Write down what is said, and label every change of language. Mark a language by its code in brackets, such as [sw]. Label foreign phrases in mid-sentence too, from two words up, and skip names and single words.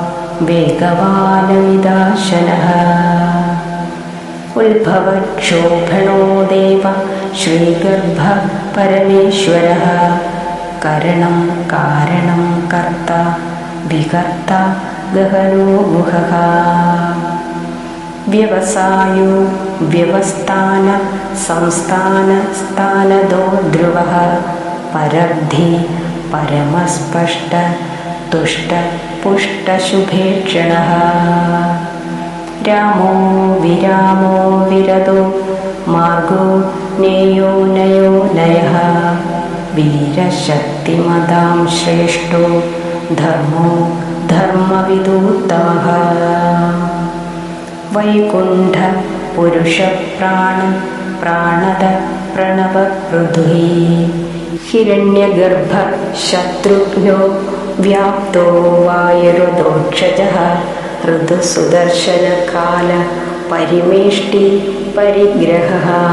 [sa] वेगवानविदाशनः उद्भवक्षोभणो देव श्रीगर्भ परमेश्वरः करणं कारणं कर्ता विकर्ता गहनो गुहः व्यवसायो व्यवस्थान संस्थान स्थानदो ध्रुवः പരബ്ധി പരമസ്പഷ്ട തുഷ്ട പുഷ്ടശുഭേക്ഷണഃ രാമോ വിരാമോ വിരതോ മാർഗോ നേയോ നയോ നയഃ വീരശക്തിമതാം ശ്രേഷ്ഠോ ധർമ്മോ ധർമ്മവിദൂത്തമഃ വൈകുണ്ഠ പുരുഷപ്രാണ പ്രാണദ പ്രണവപൃഥുഃ ഹിരണ്യഗർഭ ശത്രുഘ്നോ വ്യാപ്തോ വായുരുദോക്ഷജഃ ഋതുസുദർശനകാല പരിമേഷ്ടി പരിഗ്രഹഃ